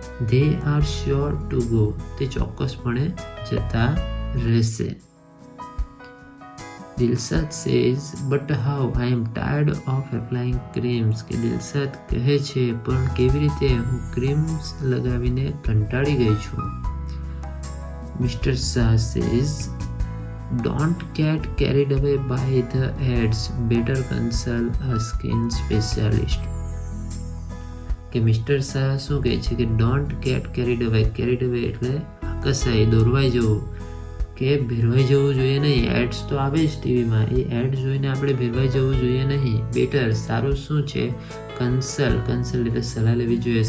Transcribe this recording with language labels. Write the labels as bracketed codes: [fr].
[en] they are sure to go, [gu] તે ચોક્કસપણે જતા રહેશે. [en] Dilshad says, but how, I am tired of applying creams. [gu] કે દિલશાદ કહે છે પણ કેવી રીતે, હું ક્રીમ્સ લગાવીને કંટાળી ગઈ છું. [en] Mr. Shah says, don't get carried away by the ads. Better consult a skin specialist. [gu] કે મિસ્ટર શાહ શું કહે છે કે [en] Don't get carried away. [gu] કેરીડ અવે એટલે આકર્ષાય, દોરવાઈ જવું, કે ભેરવાઈ જવું જોઈએ નહીં. એડ્સ તો આવે જ ટીવીમાં, એ એડ જોઈને આપણે ભેરવાઈ જવું જોઈએ નહીં. બેટર, સારું શું છે, કન્સલ્ટ એટલે સલાહ લેવી જોઈએ.